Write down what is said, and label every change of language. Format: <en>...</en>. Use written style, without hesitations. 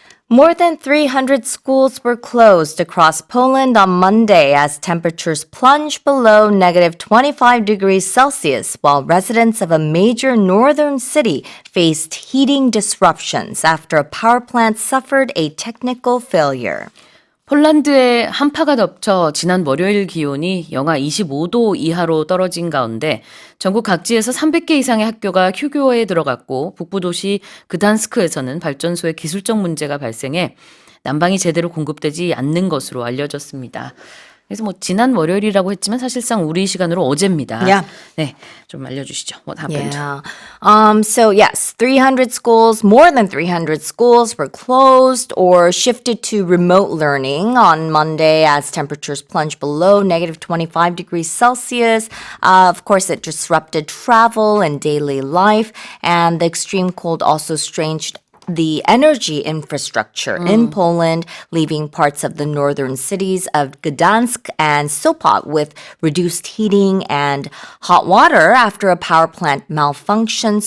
<en>More than 300 schools were closed across Poland on Monday as temperatures plunged below negative 25 degrees Celsius, while residents of a major northern city faced heating disruptions after a power plant suffered a technical failure.</en> <ko>폴란드의 한파가 덮쳐 지난 월요일 기온이 영하 25도 이하로 떨어진 가운데 전국 각지에서 300개 이상의 학교가 휴교에 들어갔고 북부 도시 그단스크에서는 발전소에 기술적 문제가 발생해 난방이 제대로 공급되지 않는 것으로 알려졌습니다. 그래서 뭐 지난 월요일이라고 했지만 사실상 우리 시간으로 어제입니다.</ko> <en>Yeah.</en> <ko>네, 좀 알려주시죠.</ko> <en>What happened? Yeah. So yes, 300 schools, more than 300 schools were closed or shifted to remote learning on Monday as temperatures plunged below negative 25 degrees Celsius. Of course, it disrupted travel and daily life, and the extreme cold also strained the energy infrastructure in Poland, leaving parts of the northern cities of Gdansk and Sopot with reduced heating and hot water after a power plant malfunction.</en>